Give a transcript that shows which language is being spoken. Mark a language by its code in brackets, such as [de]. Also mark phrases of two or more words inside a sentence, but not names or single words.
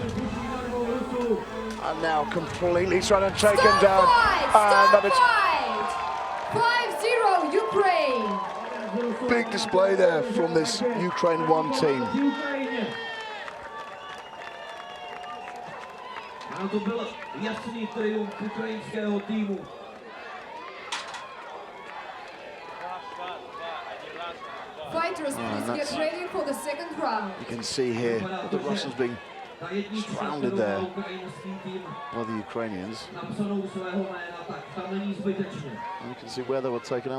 [en] And now completely trying to take him down. Stop fight! 5-0 Ukraine. Big display there from this Ukraine 1 team. [cs] To byl jasný triumf ukrajinského týmu. [en] Fighters, please get ready for the second round. You can see here the Russians being surrounded there by the Ukrainians. And you can see where they were taken out.